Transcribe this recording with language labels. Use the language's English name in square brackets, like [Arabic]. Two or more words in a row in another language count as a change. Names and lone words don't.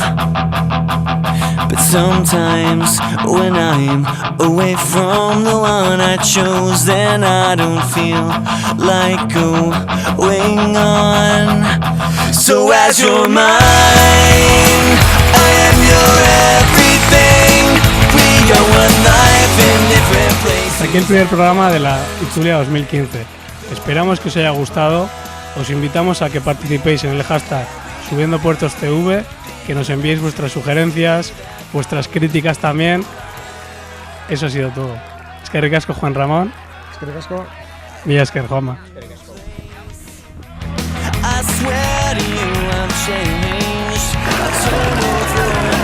[English] But sometimes when I'm away from the one I chose, then I don't feel like going on. So as you're mine, I am your everything. We are one life in different places. [Spanish] Hasta aquí el primer programa de la Itzulia 2015. Esperamos que os haya gustado. Os invitamos a que participéis en el hashtag SubiendoPuertosTV, que nos enviéis vuestras sugerencias, vuestras críticas también. Eso ha sido todo. [Basque] Eskerrik asko, Juan Ramón. Eskerrik asko. Mila esker, Juanma. [English] I swear to you I'm changed. I told you